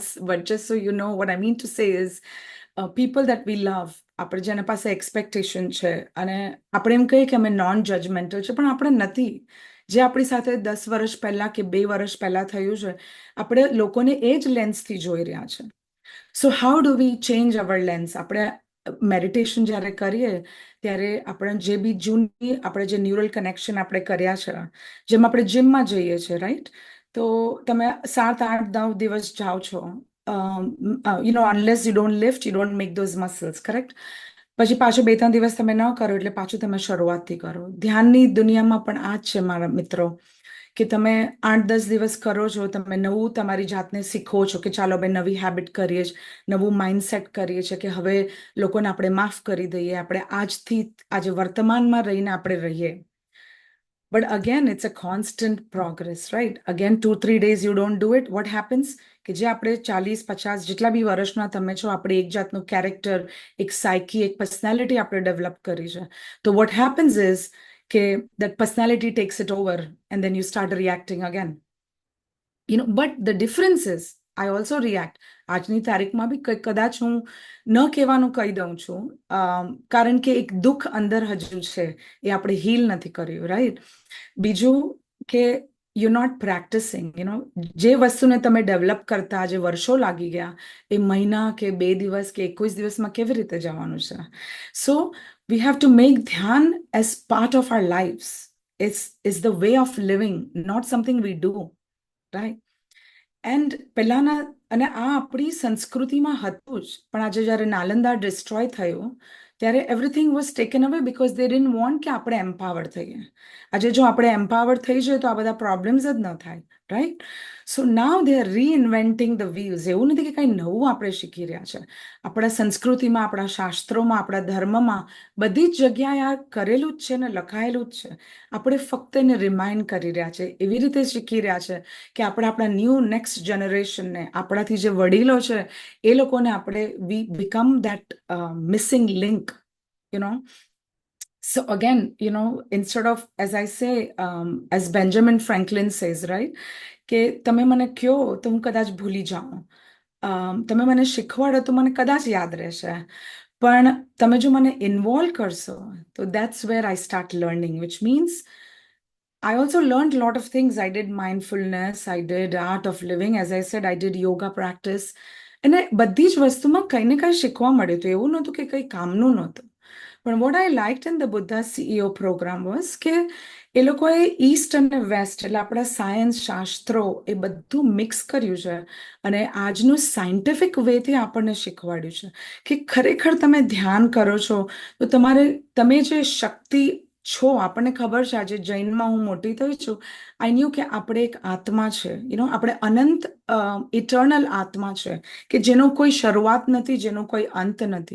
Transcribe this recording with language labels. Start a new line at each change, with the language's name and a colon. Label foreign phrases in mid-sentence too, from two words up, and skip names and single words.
English: But just so you know, what I mean to say is, people that we love,
Gujarati: આપણે જેના પાસે એક્સપેક્ટેશન છે અને આપણે એમ કહીએ કે અમે
English: non judgmental
Gujarati: છે, પણ આપણે નથી. જે આપણી સાથે 10 વર્ષ પહેલા કે 2 વર્ષ પહેલા થયું છે, આપણે લોકોને એ જ લેન્સથી જોઈ રહ્યા છે.
English: So how do we change our lens?
Gujarati: આપણે મેડિટેશન જ્યારે કરીએ ત્યારે આપણે જે બી જૂની આપણે જે
English: neural connection
Gujarati: આપણે કર્યા છે, જેમ આપણે જીમમાં જઈએ છીએ, રાઈટ? તો તમે 7-8-9 દિવસ જાઓ છો,
English: unless you don't lift, you don't make those muscles, correct?
Gujarati: પછી પાછો 2-3 દિવસ તમે ન કરો એટલે પાછું તમે શરૂઆતથી કરો. ધ્યાનની દુનિયામાં પણ આ જ છે મારા મિત્રો, કે તમે 8-10 દિવસ કરો છો, તમે નવું તમારી જાતને શીખો છો કે ચાલો ભાઈ નવી હેબિટ કરીએ છીએ, નવું માઇન્ડસેટ કરીએ છીએ કે હવે લોકોને આપણે માફ કરી દઈએ, આપણે આજથી આજે વર્તમાનમાં રહીને આપણે રહીએ.
English: But again, it's a constant progress, right? Again, 2-3 days you don't do it, what happens?
Gujarati: કે જે આપણે 40-50 જેટલા બી વર્ષના તમે છો, આપણે એક જાતનું કેરેક્ટર, એક સાયકી, એક પર્સનાલિટી આપણે ડેવલપ કરી છે.
English: તો what happens is કે that personality takes it over and then you start reacting again. But the difference is I also react.
Gujarati: આજની તારીખમાં બી કદાચ હું ન કહેવાનું કહી દઉં છું, કારણ કે એક દુઃખ અંદર હજુ છે, એ આપણે હીલ નથી કર્યું, રાઈટ? બીજું કે you're not practicing, જે વસ્તુને તમે ડેવલપ કરતા આજે વર્ષો લાગી ગયા, એ મહિના કે 2 દિવસ કે 21 દિવસમાં કેવી રીતે જવાનું છે?
English: So we have to make dhyan as part of our lives. It's the way of living, not something we do, right?
Gujarati: And પહેલાના, અને આ આપણી સંસ્કૃતિમાં હતું જ, પણ આજે જ્યારે નાલંદા ડિસ્ટ્રોય થયું ત્યારે
English: everything was taken away because they didn't want
Gujarati: કે આપણે empowered થઈએ. આજે જો આપણે empowered થઈ જાય તો આ બધા problems જ ન થાય,
English: right? So now they are reinventing the wheels.
Gujarati: એવું નથી કે કંઈ નવું આપણે શીખી રહ્યા છે. આપણા સંસ્કૃતિમાં, આપણા શાસ્ત્રોમાં, આપણા ધર્મમાં બધી જ જગ્યાએ આ કરેલું જ છે ને લખાયેલું જ છે. આપણે ફક્ત એને રિમાઇન્ડ કરી રહ્યા છે, એવી રીતે શીખી રહ્યા છે કે આપણે આપણા
English: new next generation,
Gujarati: આપણાથી જે વડીલો છે એ લોકોને આપણે
English: we become that missing link, So again, instead of, as I say, as Benjamin Franklin says, right,
Gujarati: કે તમે મને કહો તો હું કદાચ ભૂલી જાઉં, તમે મને શીખવાડો તો મને કદાચ યાદ રહેશે, પણ તમે જો મને ઇન્વોલ્વ કરશો તો
English: that's where I start learning, which means I also learned a lot of things. I did mindfulness, I did art of living, as I said, I did yoga practice.
Gujarati: અને બધી જ વસ્તુમાં કંઈ ને કંઈ શીખવા મળ્યું હતું, એવું નહોતું કે કંઈ કામનું નહોતું. પણ
English: what I liked in the Buddha CEO program was
Gujarati: કે એ લોકોએ ઈસ્ટ અને વેસ્ટ, એટલે આપણા સાયન્સ, શાસ્ત્રો, એ બધું મિક્સ કર્યું છે અને આજનું
English: scientific way
Gujarati: આપણને શીખવાડ્યું છે કે ખરેખર તમે ધ્યાન કરો છો તો તમે જે શક્તિ છો, આપણને ખબર છે, આજે જૈનમાં હું મોટી થઈ છું,
English: I knew
Gujarati: કે આપણે એક આત્મા છે, આપણે અનંત ઇટર્નલ આત્મા છે કે જેનો કોઈ શરૂઆત નથી, જેનો કોઈ અંત નથી.